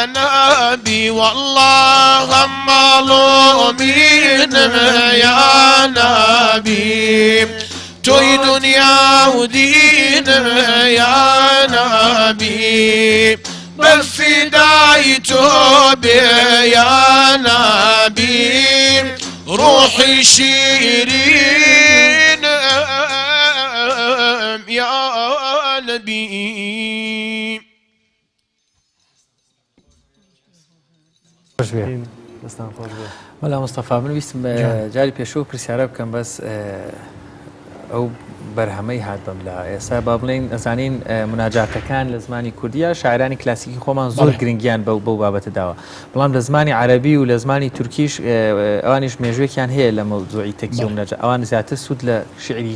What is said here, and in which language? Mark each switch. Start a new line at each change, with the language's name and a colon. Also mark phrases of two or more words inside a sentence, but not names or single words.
Persian: نبي والله مظلومين يا نبي توي دنيا ودين يا نبي بفداي توبي يا نبي روحي شيرين يا نبي
Central Kurdish: خوش بێ دەستان خۆش بێ. مەلا مستەفا من ویستم جاری پێشوو پرسیارە بکەم بەس ئەو بەرهەمەی هات بەم لا ئێستا با بڵێن ئەزانین مناجاتەکان لە زمانی کوردیە شاعرانی کلاسیکی خۆمان زۆر گرنگیان بەو بابەتە داوە بەڵام لە زمانی عەرەبی و لە زمانی تورکیش ئەوانیش مێژوێکیان هەیە لە مەوزوعی تەکزی و مناجات ئەوان زیاتر سوود لە شعری